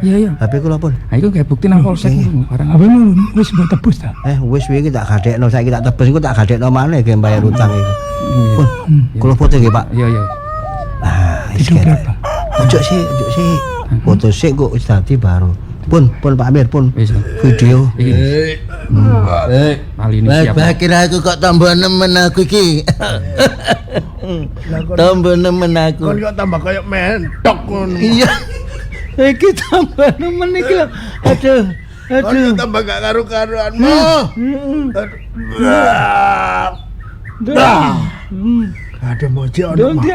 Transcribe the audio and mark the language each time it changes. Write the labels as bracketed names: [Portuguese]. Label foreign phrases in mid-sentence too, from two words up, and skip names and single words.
[Javanese] Iya iya. HP kula pun. Ha iku gawe bukti nang polsek barang. Apa lu wis mbok tebus ta? Wis wingi tak gadekno saiki tak tebus iku tak gadekno maneh gawe bayar utang iku. Pun kula foto nggih, Pak. Iya iya. Wis berapa? Ojo sih. Foto sik kok wis dadi baru. Pun Pak Amir pun Wis. video. [Indonesian] Kali ini siap. [Javanese] Kira aku kok tambah nemen aku iki. Tambah nemen aku. Kon kok tambah kayak mentok ngono. Iya. Iki tambah nemen iki lho. Aduh. Kon tambah gak karu-karuan mo. [Indonesian] Ada mau cek anak mah.